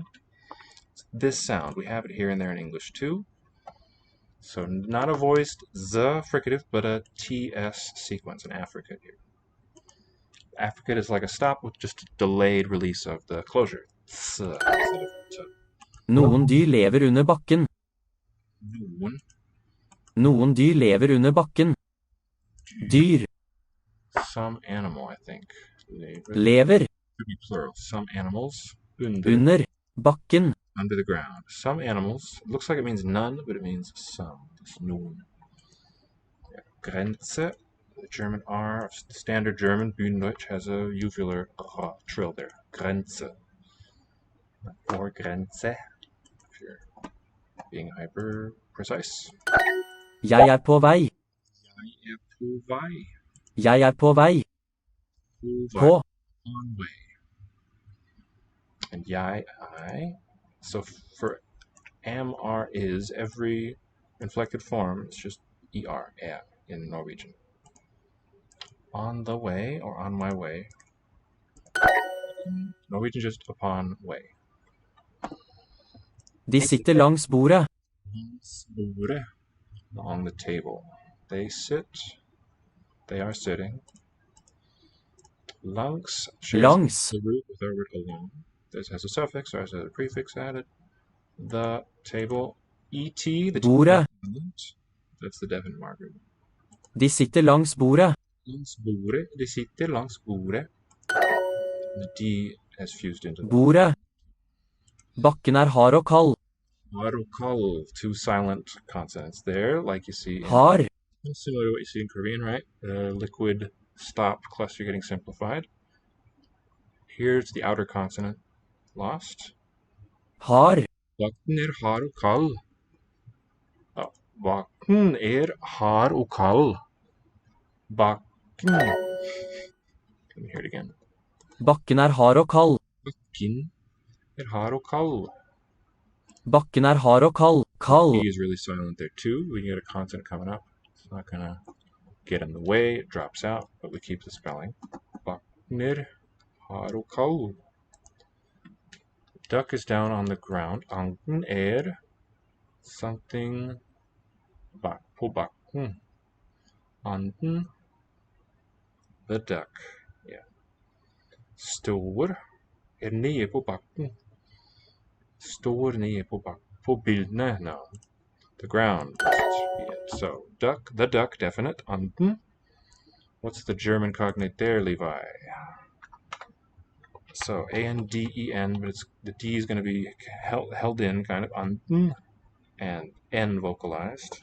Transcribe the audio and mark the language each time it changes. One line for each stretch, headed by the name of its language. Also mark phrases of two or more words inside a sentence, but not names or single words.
English: It's this sound. We have it here and there in English too. So not a voiced Z fricative, but a TS sequence, an affricate here. Affricate is like a stop with just a delayed release of the closure. Z instead of T.
Norwegian: Noen dyr lever under bakken. Noen. Noen dyr lever under bakken. Dyr.
English: Some animal, I think.
Norwegian: Lever.
English: Could be plural. Some animals.
Norwegian: Under. Bakken.
English: Under the ground. Some animals. It looks like it means none, but it means some. It's noen. Yeah. Grenze. The German R of standard German, Bühnendeutsch, has a uvular trill there.
German: Grenze.
English: Or Grenze, if you're being hyper precise.
Norwegian: Jeg på vei. Jeg på vei. Jeg på vei. På.
English: On way. And I. So for MR is, every inflected form, it's just ER, in Norwegian. On the way, or on my way. Norwegian just upon way.
Norwegian: De sitter langs bordet.
English: On the table. They sit. They are sitting. Langs shares the root with our word along. This has a suffix or has a prefix added. The table. ET, the
Norwegian: bordet.
English: That's the definite marker.
Norwegian: De sitter langs bordet. Langs bordet. De sitter langs bordet.
English: The D has fused into the
Norwegian: bordet. Bakken hard og kald. Hard og kald.
English: Two silent consonants there, like you see.
Norwegian: Hard.
English: Similar to what you see in Korean, right? Liquid stop cluster getting simplified. Here's the outer consonant lost.
Norwegian: Hard. Bakken hard og kald. Oh, bakken hard og kald. Bakken.
English: Let me hear it again.
Norwegian: Bakken hard og kald. Bakken hard og kald. Bakken hard og kald. Kald.
English: E is really silent there too. We can get a consonant coming up. It's not gonna get in the way. It drops out, but we keep the spelling.
Norwegian: Bakken hard og kald.
English: Duck is down on the ground.
Norwegian: Anden something på bakken. Anden,
English: the duck. Yeah.
Norwegian: Står nede på bakken. Står nede på bakken. På bildene,
English: no. The ground. So, duck, the duck, definite.
Norwegian: Anden.
English: What's the German cognate there, Levi? So, A-N-D-E-N, but the D is going to be held in, kind of, anden, and N vocalized.